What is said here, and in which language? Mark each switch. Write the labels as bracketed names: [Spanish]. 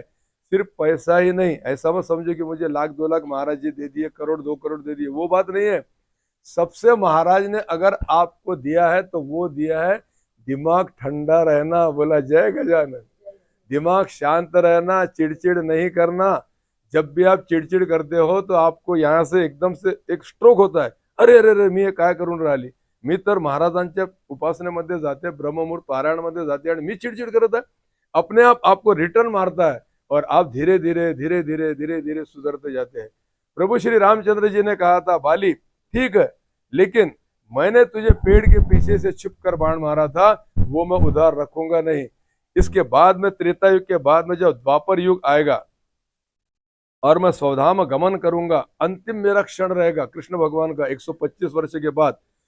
[Hindi] सिर्फ पैसा ही नहीं, ऐसा मत समझो कि मुझे लाख 2 लाख महाराज जी दे दिए, करोड़ 2 करोड़ दे दिए, वो बात नहीं है। सबसे महाराज ने अगर आपको दिया है तो वो दिया है दिमाग ठंडा रहना। बोला जय गजानन। दिमाग शांत रहना, चिड़चिड़ नहीं करना। जब भी आप चिड़चिड़ करते हो तो आपको यहाँ से एकदम से एक स्ट्रोक होता है, [Marathi] अरे अरे अरे मी हे काय करून राहिली, मी तर महाराजांच्या उपासनेमध्ये जाते, ब्रह्ममुहूर्त पारायणामध्ये जाते आणि मी चिड़चिड़ करत आहे। [Hindi] अपने आप आपको रिटर्न मारता है और आप धीरे धीरे धीरे धीरे धीरे धीरे सुधरते जाते हैं। प्रभु श्री रामचंद्र जी ने कहा था, बाली ठीक है, लेकिन मैंने तुझे पेड़ के पीछे से छिप कर बाण मारा था, वो मैं उधार रखूंगा नहीं। इसके बाद में, त्रेता युग के बाद में जब द्वापर युग आएगा और मैं स्वधाम गमन करूंगा, अंतिम मेरा क्षण रहेगा कृष्ण भगवान का 125 वर्ष के बाद।